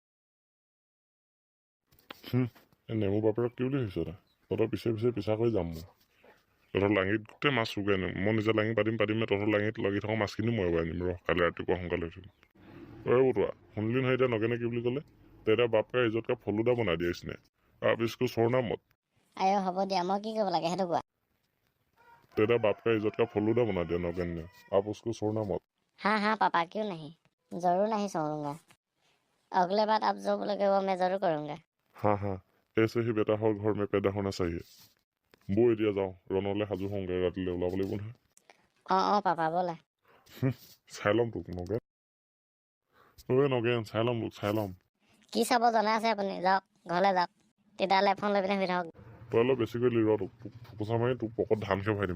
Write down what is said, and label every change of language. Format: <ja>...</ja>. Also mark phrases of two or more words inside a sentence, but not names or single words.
<as>নেমু বাপেৰক কি বুলি ভাবিছ তই? তহঁতৰ পিছে পিছা কৰি যাম মই। তহঁতৰ লাঙিত গোটেই মাছ চুৰকৰি আনিম। মই নিজে লাঙি পাতিম তহঁতৰ লাঙিত লাগি থকা মাছখিনি মই এবাৰ আনিম ৰহ, কাইলৈ ৰাতিপুৱা সোনকালে উঠিম। বতুৱা, শুনিলি নহয় এতিয়া নগেনে কি বুলি ক'লে? তেতিয়া বাপকে ইজতকে ফলুদা বনাই দিয়েচিনে।</as> <hi>आप इसको छोड़ना मत।</hi> <as>হ'ব দিয়া, মই কি কৰিব লাগে সেইটো কোৱা।</as> <hi>तेरा बाप का इज्जत का फलूदा बना दिया नौगन ने, आप उसको छोड़ना मत। हाँ पापा, क्यों नहीं, जरूर नहीं छोड़ूंगा। अगले बार आप जो बोलोगे वो मैं जरूर करूँगा। हाँ, ऐसे ही बेटा हर घर में पैदा होना चाहिए।</hi> <as>বৌ এতিয়া যাওঁ, ৰণলৈ সাজু হওঁগৈ, ৰাতিলৈ ওলাব লাগিব নহয়। পাপা ব'লা। চাই ল'ম তোক নগেন। নগেন চাই ল'ম তোক, চাই ল'ম। কি চাব জনা আছে আপুনি, যাওক ঘৰলৈ যাওক। তেতিয়াহ'লে ফোন লৈ পিনে শুই থাকক। তই অলপ বেছি কৰি ৰ তোক ঠুকুচা মাৰি তোক পকত ধান খেৰ ভৰাই দিম।</as>